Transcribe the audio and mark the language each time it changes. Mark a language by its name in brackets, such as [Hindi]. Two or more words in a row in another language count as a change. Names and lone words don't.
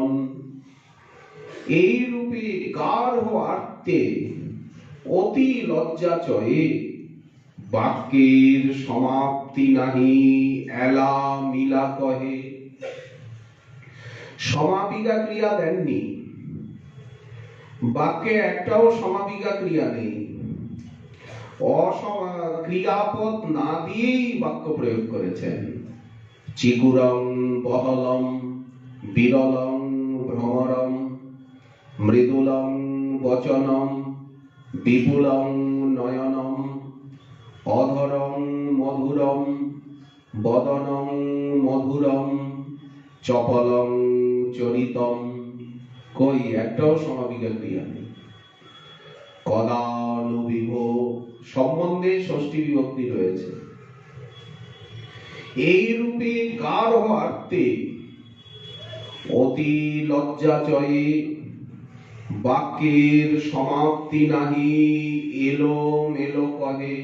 [Bangla] এই রূপে গাঢ় আর্তে অতি লজ্জা চয়ে, বাক্যের সমাপ্তি নাহি এলা মিলা কহে। সমাপিকা ক্রিয়া দেননি, বাক্যে একটাও সমাপিকা ক্রিয়া নেই, ক্রিয়াপদ না দিয়েই বাক্য প্রয়োগ করেছেন। [Sanskrit] চিকুরং বহলম বিরলং ভ্রমরম, মৃদুলং বচনম বিপুলং নয়নম, অধরং মধুরম বদনং মধুরম, চপলং চরিতম। [Bangla] কই একটাও সমাপিকা ক্রিয়া নেই। কদানুবিভ সম্বন্ধে ষষ্ঠী বিভক্তি রয়েছে। এই রূপে গাঢ় আর্তে অতি লজ্জা চয়ে, বাক্যের সমাপ্তি নাহি এলো মেলো কহে।